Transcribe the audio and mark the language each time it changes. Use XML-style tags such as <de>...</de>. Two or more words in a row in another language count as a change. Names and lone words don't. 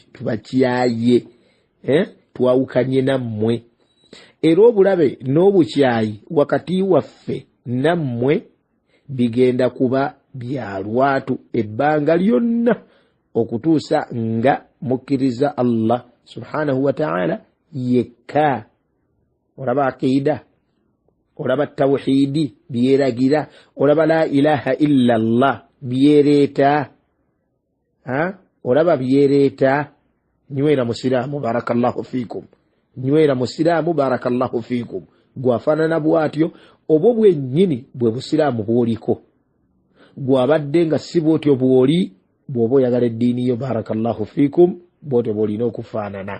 <lg>Tubakyaye, twawukanye nammwe, era obulabe n'obukyayi wakati waffe nammwe bigenda kuba bya lwatu ebbanga lyonna okutuusa nga mukkiriza</lg> <ar>الله سبحانه وتعالى</ar> <lg>yekka. Olaba aqida, olaba tawhidi byeragira, olaba</lg> <ar>لا إله إلا الله</ar> <lg>byereeta, olaba byereeta. Nywera musiraamu</lg> <ar>بارك الله فيكم,</ar> <lg>nywera musiraamu</lg> <ar>بارك الله فيكم.</ar> <lg>Gwafaanana bw'atyo obwo bwennyini bwe busiraamu bw'oliko. Gwabadde nga si bw'otyo bw'oli bw'oba oyagala eddiini yo</lg> <ar>بارك الله فيكم</ar> <lg>bw'otyo bw'olina okufaanana.</lg>